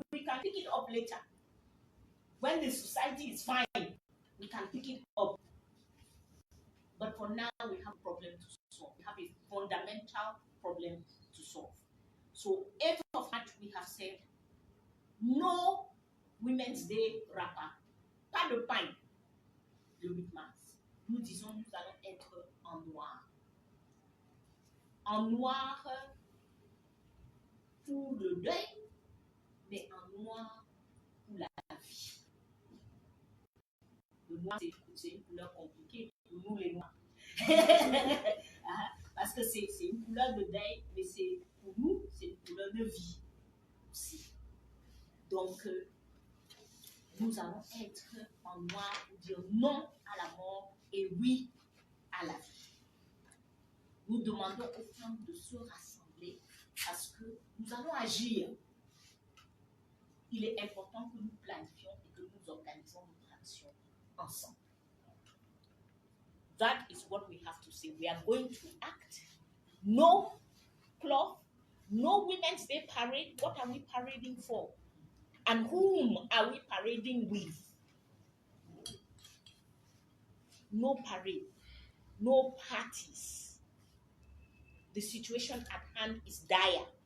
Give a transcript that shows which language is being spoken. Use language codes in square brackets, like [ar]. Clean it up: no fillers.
[en] We can pick it up later. When the society is fine, we can pick it up. But for now, we have a problem to solve. We have a fundamental problem to solve. So, 8th of March, we have said, no Women's Day wrapper. [fr] Pas de pain le 8 mars. Nous disons, nous allons être en noir. En noir pour le deuil, mais en noir pour la vie. Le noir, c'est une couleur compliquée pour nous les noirs. Parce que c'est une couleur de deuil, mais pour nous, c'est une couleur de vie aussi. Donc, nous allons être en noir pour dire non à la mort et oui à la vie. Nous demandons aux femmes de se rassembler parce que nous allons agir. Il est important que nous planifions et que nous organisons notre action ensemble. [en] That is what we have to say. We are going to act. No cloth, no Women's Day parade. What are we parading for? And whom are we parading with? No parade, no parties. The situation at hand is dire.